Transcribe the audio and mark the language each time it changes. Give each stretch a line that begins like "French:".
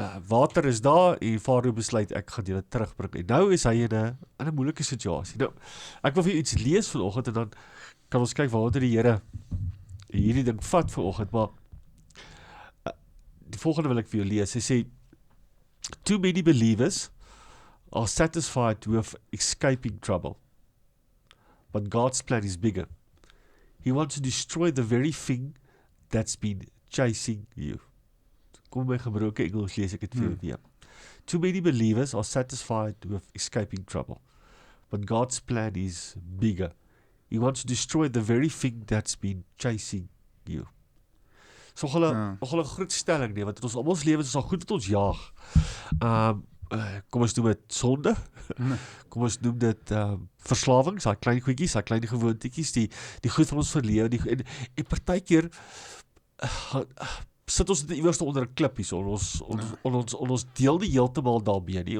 Afrikaans: Water is daar en Farao besluit ek gaan julle terugbring. En nou is hy in 'n moeilike situasie. Nou, ek wil vir iets lees vanoggend en dan kan ons kyk waar die Here hierdie ding vat vanoggend, maar die volgende wil ek vir jou lees. Hy sê,
English: too many believers are satisfied with escaping trouble. But God's plan is bigger. He wants to destroy the very thing that's been chasing you.
Afrikaans: Kom my gebroke Engels lees ek dit vir jou weer.
English: Too many believers are satisfied with escaping trouble. But God's plan is bigger. He wants to destroy the very thing that's been chasing you.
Afrikaans: So nogal 'n groot stelling nie, want in ons almal se lewens is al goed wat ons jaag. Kom ons noem dit sonde. Kom ons noem dit verslawings, daai klein goedjies, daai klein gewoontetjies, die goed van ons verlewe, en partykeer sit ons dit iewers onder 'n klip hier, ons deel nie heeltemal daarmee nie.